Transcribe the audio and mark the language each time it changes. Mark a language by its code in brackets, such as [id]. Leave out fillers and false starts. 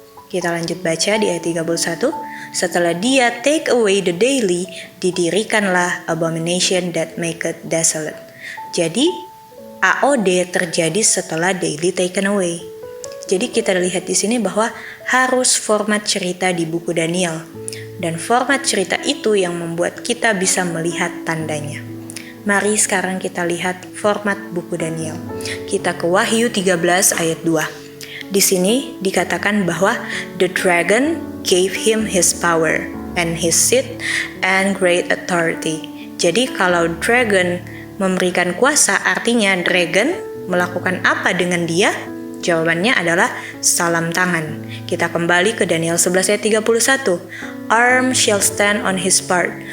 [id] Kita lanjut baca di ayat 31. Setelah dia [en] take away the daily, [id] didirikanlah [en] abomination that maketh desolate. [id] Jadi AOD terjadi setelah [en] daily taken away. [id] Jadi kita lihat di sini bahwa harus format cerita di buku Daniel. Dan format cerita itu yang membuat kita bisa melihat tandanya. Mari sekarang kita lihat format buku Daniel. Kita ke Wahyu 13 ayat 2. Di sini dikatakan bahwa [en] the dragon gave him his power and his seat and great authority. [id] Jadi kalau dragon memberikan kuasa, artinya dragon melakukan apa dengan dia? Jawabannya adalah salam tangan. Kita kembali ke Daniel 11 ayat 31. [en] Arm shall stand on his part.